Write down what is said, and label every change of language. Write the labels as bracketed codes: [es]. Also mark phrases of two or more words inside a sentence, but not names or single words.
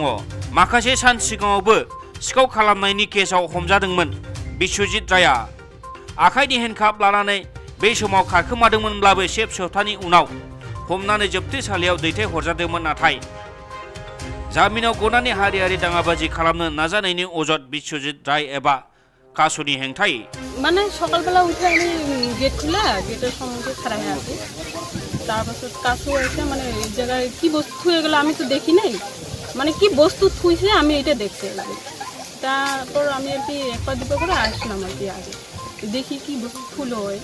[brx] माखासे सान सिगाङावबो सिखाव खालामनायनि केसआव हमजादोंमोन बिश्वजित रायआ। आखाइनि हेन्डकाफ लानानै बे समाव खारखोमादोंमोनब्लाबो से सप्तानि उनाव हमनानै जोबथेसालियाव दैथायहरजादोंमोन। नाथाय जामिनाव गनानै हारियारि दाङाबाजि खालामनो नाजानायनि अजद बिश्वजित राय एबा কাসুনি হেংথাই [bn] মানে সকালবেলা উঠে আমি গেট খোলা, গেটের সম্মুখে খাড়া হয়ে আছি। তারপর কাসু এসে মানে এই জায়গায় কি বস্তু থুয়ে গেল আমি তো দেখি নাই, মানে কি বস্তু থুইছে আমি এটা দেখতে এলাম। তারপর আমি আর কি একবার দুটো করে আসলাম আর কি আগে দেখি কি বস্তু থুলো হয়।